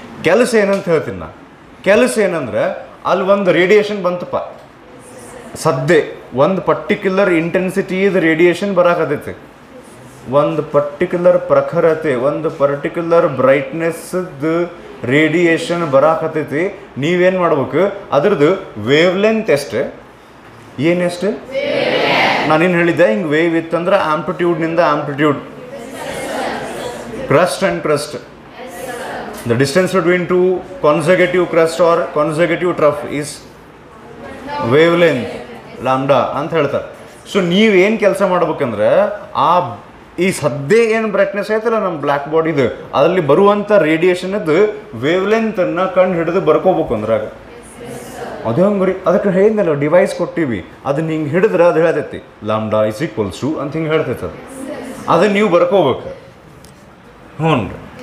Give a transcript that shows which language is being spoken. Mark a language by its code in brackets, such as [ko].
[kn] ಕೆಲಸ ಏನಂತ ಹೇಳ್ತೀನಿ ನಾ. ಕೆಲಸ ಏನಂದ್ರೆ ಅಲ್ಲಿ ಒಂದು ರೇಡಿಯೇಷನ್ ಬಂತಪ್ಪ, ಸದ್ದೆ ಒಂದು ಪರ್ಟಿಕ್ಯುಲರ್ ಇಂಟೆನ್ಸಿಟಿದು ರೇಡಿಯೇಷನ್ ಬರಾಕತ್ತೈತಿ, ಒಂದು ಪರ್ಟಿಕ್ಯುಲರ್ ಪ್ರಖರತೆ, ಒಂದು ಪರ್ಟಿಕ್ಯುಲರ್ ಬ್ರೈಟ್ನೆಸ್ದು ರೇಡಿಯೇಷನ್ ಬರಾಕತ್ತೈತಿ. ನೀವೇನು ಮಾಡ್ಬೇಕು, ಅದ್ರದ್ದು ವೇವ್ ಲೆಂತ್ ಎಷ್ಟು, ಏನೆಷ್ಟು ನಾನೇನು ಹೇಳಿದ್ದೆ, ಹಿಂಗೆ ವೇವ್ ಇತ್ತಂದ್ರೆ ಆಂಪ್ಲಿಟ್ಯೂಡ್ನಿಂದ amplitude, [en] crust and crust. The distance between two consecutive crust or consecutive trough is wavelength lambda [kn] ಅಂತ ಹೇಳ್ತಾರೆ. ಸೊ ನೀವೇನು ಕೆಲಸ ಮಾಡ್ಬೇಕಂದ್ರೆ ಈ ಸದ್ಯ ಏನು ಬ್ರೈಟ್ನೆಸ್ ಐತಲ್ಲ ನಮ್ಮ ಬ್ಲ್ಯಾಕ್ ಬಾಡಿದು, ಅದರಲ್ಲಿ ಬರುವಂಥ ರೇಡಿಯೇಷನದ್ದು ವೇವ್ಲೆಂತನ್ನು ಕಂಡು ಹಿಡಿದು ಬರ್ಕೋಬೇಕು ಅಂದ್ರಾಗ. ಅದು ಹಂಗೆ ರೀ, ಅದಕ್ಕೆ ಹೇಳಿದ್ನಲ್ಲ ಡಿವೈಸ್ ಕೊಟ್ಟಿವಿ, ಅದನ್ನ ಹಿಂಗೆ ಹಿಡಿದ್ರೆ ಅದು ಹೇಳ್ತೈತಿ [en] lambda is equals to [kn] ಅಂತ ಹಿಂಗೆ ಹೇಳ್ತೈತೆ. ಅದನ್ನು ನೀವು ಬರ್ಕೋಬೇಕು. ಹ್ಞೂ ರೀ.